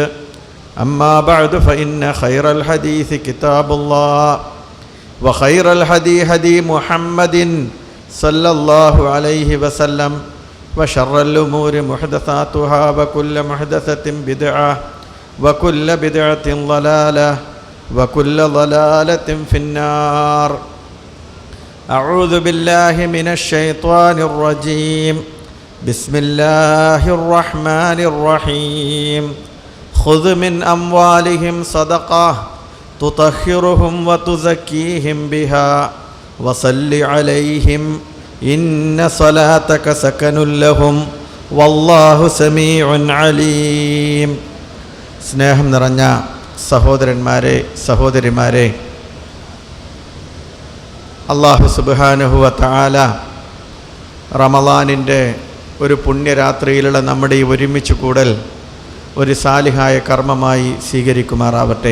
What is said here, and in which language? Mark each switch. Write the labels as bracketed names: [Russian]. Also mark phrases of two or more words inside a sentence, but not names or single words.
[Arabic] أما بعد فإن خير الحديث كتاب الله وخير الهدي هدي محمد صلى الله عليه وسلم وشر الأمور محدثاتها وكل محدثة بدعة وكل بدعة ضلالة وكل ضلالة في النار. أعوذ بالله من الشيطان الرجيم. بسم الله الرحمن الرحيم. خذ من أموالهم صدقة تطهرهم وتزكيهم بها وصل عليهم إن صلاتك سكن لهم والله سميع عليم. [Malayalam] സ്നേഹം നിറഞ്ഞ സഹോദരന്മാരെ സഹോദരിമാരെ, [Arabic] الله سبحانه وتعالى [Malayalam] റമളാനിൻ്റെ ഒരു പുണ്യരാത്രിയിലുള്ള നമ്മുടെ ഈ ഒരുമിച്ച് കൂടൽ ഒരു സാലിഹായ കർമ്മമായി സ്വീകരിക്കുമാറാവട്ടെ.